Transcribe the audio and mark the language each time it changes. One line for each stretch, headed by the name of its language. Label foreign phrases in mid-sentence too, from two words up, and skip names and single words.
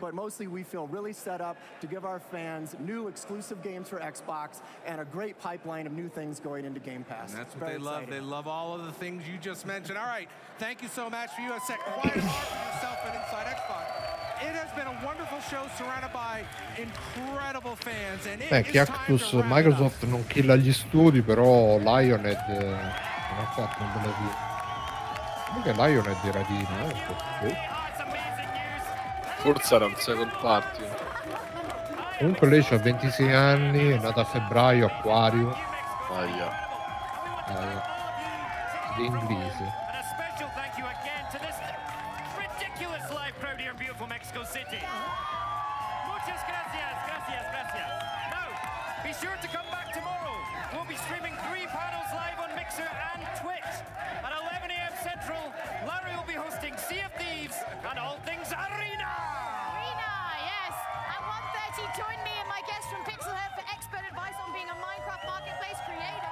English: But mostly we feel really set up to give our fans new exclusive games for Xbox and a great pipeline of new things going into Game Pass. And that's what they love. They love all of the things you just mentioned. All right, thank you so much for you. A sec. Quiet for yourself and Inside Xbox. It has been a wonderful show surrounded by incredible fans. And
Italian: Cactus, Microsoft non killa gli studi, però Lionhead non ha fatto un bel video. Comunque Lionhead era di Forse era un second party. Comunque lei ha 26 anni, è nata a febbraio, Acquario. Di inglese. Mexico City.
Spanish: Muchas gracias, gracias, gracias.
English: Now, be sure to come back tomorrow. We'll be streaming 3 panels live on Mixer and Twitch. At 11 a.m. Central, Larry will be hosting Sea of Thieves and all things Arena. Arena, yes. At 1:30, join me and my guest from Pixelhead for expert advice on being a Minecraft marketplace creator.